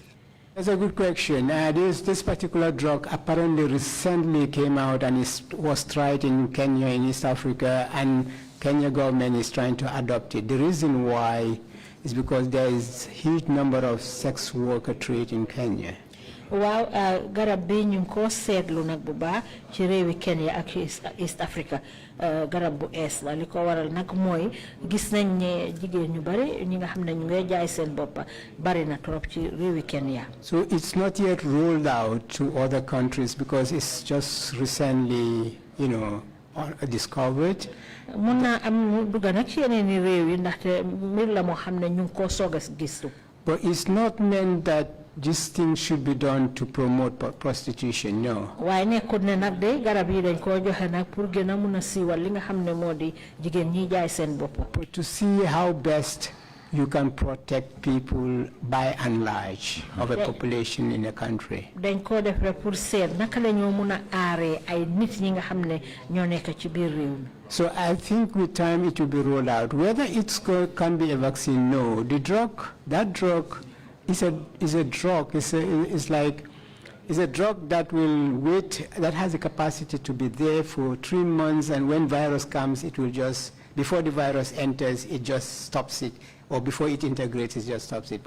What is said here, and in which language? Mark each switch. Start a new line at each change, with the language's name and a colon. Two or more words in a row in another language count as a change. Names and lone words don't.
English: That's a good question. This particular drug apparently recently came out and was tried in Kenya, in East Africa, and Kenya government is trying to adopt it. The reason why is because there is a huge number of sex worker trade in Kenya.
Wolof: waaw garab bi ñu ko seetlu nag bu baax ci réewi Kenya ak East Africa garab bu ees la li ko waral nag mooy gis nañ ne jigéen ñu bari ñi nga xam ne ñu ngay jaay seen bopp bari na trop ci réewi Kenya.
English: So it's not yet rolled out to other countries because it's just recently, discovered.
Wolof: mun naa am dugg nag ci yeneen i réew yi ndaxte mbir la moo xam ne ñu ngi koo soog a gistu.
English: But it's not meant that this thing should be done to promote prostitution, no.
Wolof: waaye nekkul ne nag de garab yi dañ koo joxe nag pour gën a mun a siiwal li nga xam ne moo di jigéen ñi jaay seen bopp.
English: But to see how best you can protect people by and large of a population in a country.
Wolof: dañ koo def rek pour seet naka la ñoo mun a aaree ay nit ñi nga xam ne ñoo nekk ci biir réew mi.
English: So I think with time it will be rolled out. Whether can be a vaccine, no. That drug is a drug. It's a drug that will wait, that has the capacity to be there for 3 months, and when virus comes, it will just, before the virus enters, it just stops it, or before it integrates, it just stops it.